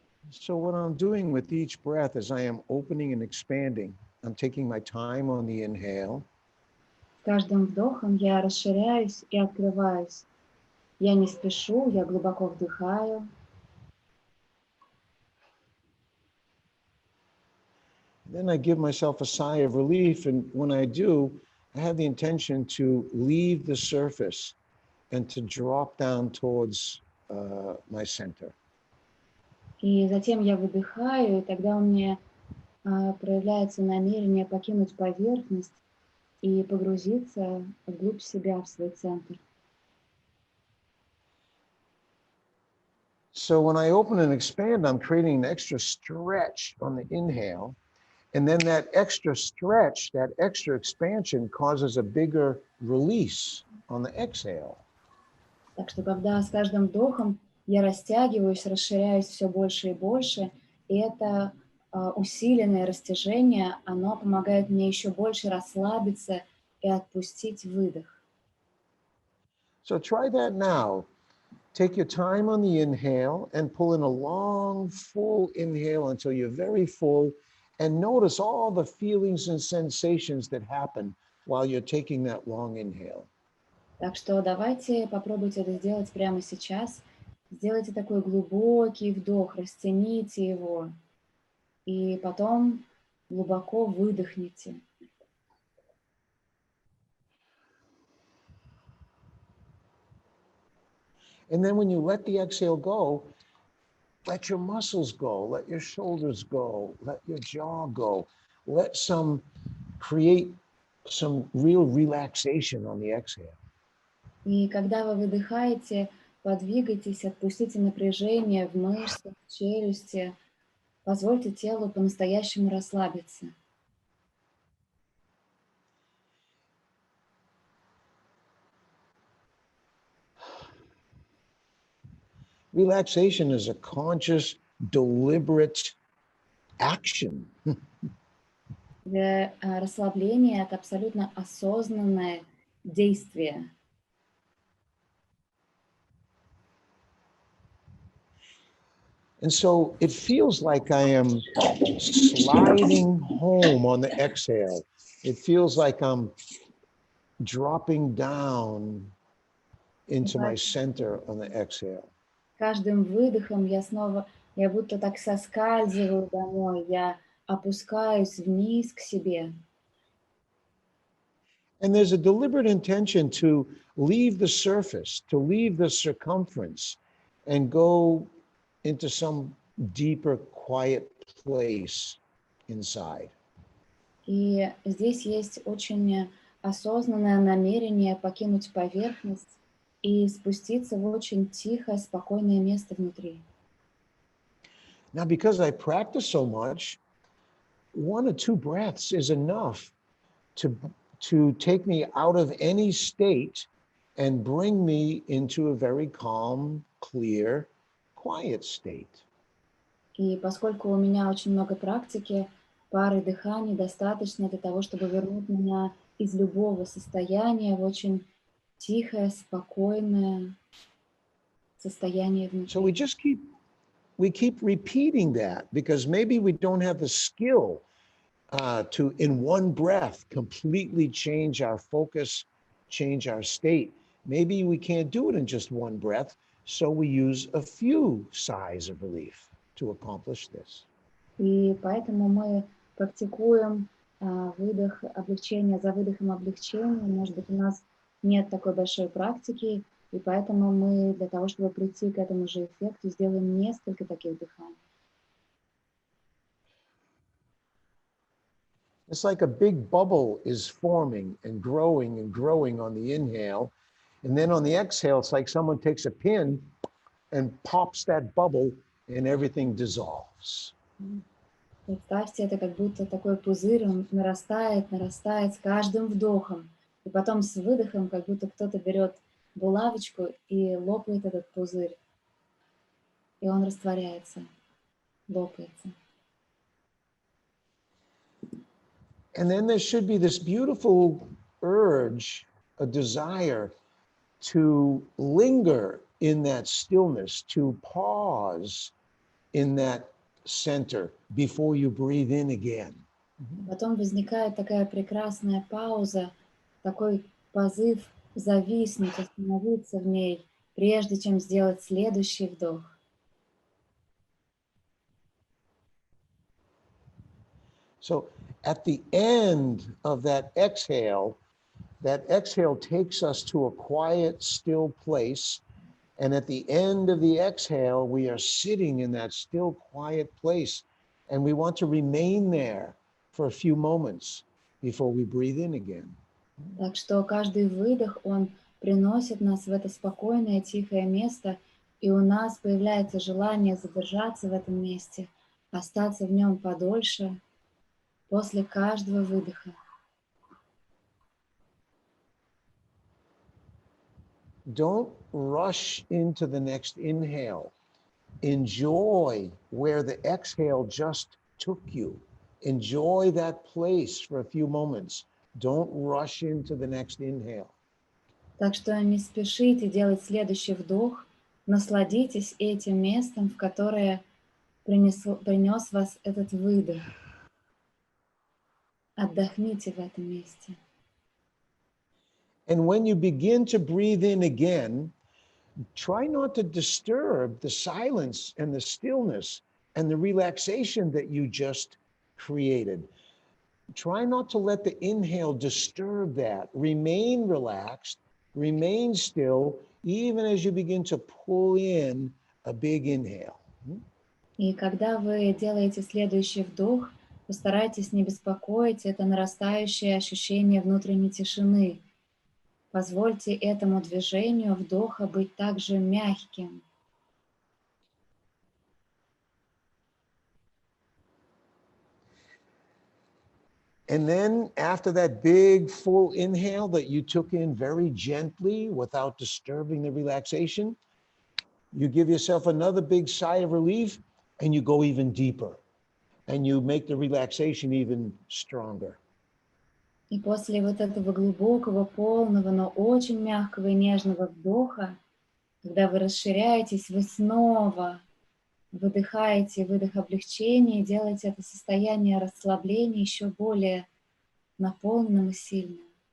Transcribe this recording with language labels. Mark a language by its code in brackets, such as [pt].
[en] So what I'm doing with each breath is I am opening and expanding. I'm taking my time on the inhale. [ru] С каждым вдохом я расширяюсь и открываюсь. Я не спешу, я глубоко вдыхаю. [en] Then I give myself a sigh of relief, and when I do, I have the intention to leave the surface and to drop down towards my center. [ru] И затем я выдыхаю, и тогда у меня проявляется намерение покинуть поверхность и погрузиться вглубь себя, в свой центр. [en] So when I open and expand, I'm creating an extra stretch on the inhale. And then that extra stretch, that extra expansion causes a bigger release on the exhale. [ru] Так что когда с каждым вдохом я растягиваюсь, расширяюсь все больше и больше, и это усиленное растяжение, оно помогает мне еще больше расслабиться и отпустить выдох. [en] So try that now. Take your time on the inhale and pull in a long, full inhale until you're very full, and notice all the feelings and sensations that happen while you're taking that long inhale. [ru] Так что давайте попробуйте это сделать прямо сейчас. Сделайте такой глубокий вдох, растяните его, и потом глубоко выдохните. [en] And then when you let the exhale go, let your muscles go, let your shoulders go, let your jaw go. Create some real relaxation on the exhale. [ru] И когда вы выдыхаете, подвигайтесь, отпустите напряжение в мышцах, в челюсти, позвольте телу по-настоящему расслабиться. [en] Relaxation is a conscious, deliberate action. [ru] Расслабление – это абсолютно осознанное действие. [en] And so it feels like I am sliding home on the exhale. It feels like I'm dropping down into my center on the exhale. [ru] Каждым выдохом я будто так соскальзываю домой, я опускаюсь вниз к себе. [en] And there's a deliberate intention to leave the surface, to leave the circumference, and go into some deeper, quiet place inside. [ru] И здесь есть очень осознанное намерение покинуть поверхность и спуститься в очень тихое, спокойное место внутри. [en] Now, because I practice so much, 1 or 2 breaths is enough to take me out of any state and bring me into a very calm, clear, quiet state. [ru] И поскольку у меня очень много практики, пары дыханий достаточно для того, чтобы вернуть меня из любого состояния в очень тихое, спокойное состояние внутри. [en] So we keep repeating that because maybe we don't have the skill to, in one breath, completely change our focus, change our state. Maybe we can't do it in just one breath, so we use a few sighs of relief to accomplish this. [ru] И поэтому мы практикуем выдох облегчения за выдохом облегчения. Может быть, у нас нет такой большой практики, и поэтому мы для того, чтобы прийти к этому же эффекту, сделаем несколько таких дыханий. [en] It's like a big bubble is forming and growing on the inhale. And then on the exhale, it's like someone takes a pin and pops that bubble and everything dissolves. [ru] Представьте, это как будто такой пузырь, он нарастает, нарастает с каждым вдохом. И потом с выдохом, как будто кто-то берет булавочку и лопает этот пузырь. И он растворяется, лопается. [en] And then there should be this beautiful urge, a desire to linger in that stillness, to pause in that center before you breathe in again. [ru] Потом возникает такая прекрасная пауза, такой позыв зависнуть, остановиться в ней, прежде чем сделать следующий вдох. [en] So at the end of that exhale takes us to a quiet, still place. And at the end of the exhale, we are sitting in that still, quiet place. And we want to remain there for a few moments before we breathe in again. [ru] Так что каждый выдох, он приносит нас в это спокойное, тихое место, и у нас появляется желание задержаться в этом месте, остаться в нем подольше после каждого выдоха. [en] Don't rush into the next inhale. Enjoy where the exhale just took you. Enjoy that place for a few moments. Don't rush into the next inhale. [ru] Так что не спешите делать следующий вдох, насладитесь этим местом, в которое принес вас этот выдох. Отдохните в этом месте. [en] And when you begin to breathe in again, try not to disturb the silence and the stillness and the relaxation that you just created. Try not to let the inhale disturb that. Remain relaxed, remain still, even as you begin to pull in a big inhale. [ru] И когда вы делаете следующий вдох, постарайтесь не беспокоить это нарастающее ощущение внутренней тишины. Позвольте этому движению вдоха быть также мягким. [en] And then after that big full inhale that you took in very gently without disturbing the relaxation, you give yourself another big sigh of relief and you go even deeper and you make the relaxation even stronger. [ru] И после вот этого глубокого, полного, но очень мягкого и нежного вдоха, когда вы расширяетесь, вы снова выдыхаете выдох облегчения и делаете это состояние расслабления еще более наполненным и сильным.